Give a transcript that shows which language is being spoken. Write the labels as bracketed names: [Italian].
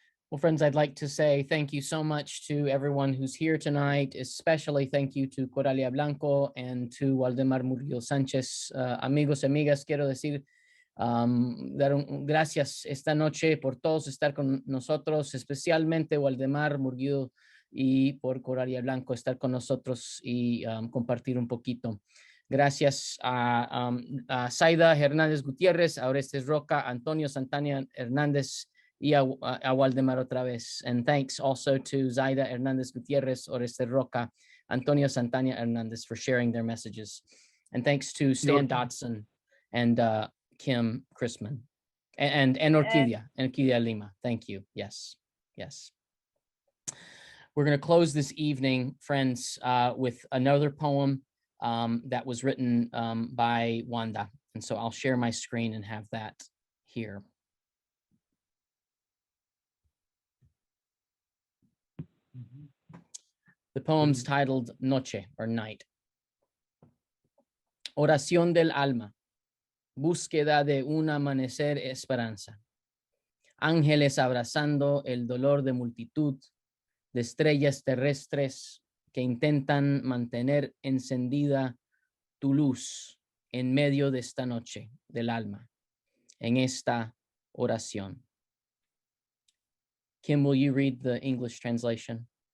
[English] Well, friends, I'd like to say thank you so much to everyone who's here tonight, especially thank you to Coralia Blanco and to Waldemar Murillo Sánchez. [Spanish] Amigos y amigas, quiero decir, gracias esta noche por todos estar con nosotros, especialmente Waldemar Murillo y por Coralia Blanco estar con nosotros y compartir un poquito. Gracias a Zaida Hernández Gutiérrez, a Orestes Roca, Antonio Santana Hernández, y a Waldemar otra vez. [English] And thanks also to Zaida Hernandez Gutierrez, Orestes Roca, Antonio Santana Hernandez for sharing their messages. And thanks to Stan Dodson and Kim Chrisman and Orquídea Lima. Thank you. Yes, yes. We're going to close this evening, friends, with another poem that was written by Wanda. And so I'll share my screen and have that here. The poem's titled Noche or Night. [Spanish] Oración del alma, búsqueda de un amanecer esperanza. Ángeles abrazando el dolor de multitud de estrellas terrestres que intentan mantener encendida tu luz en medio de esta noche del alma, en esta oración. [English] Kim, will you read the English translation?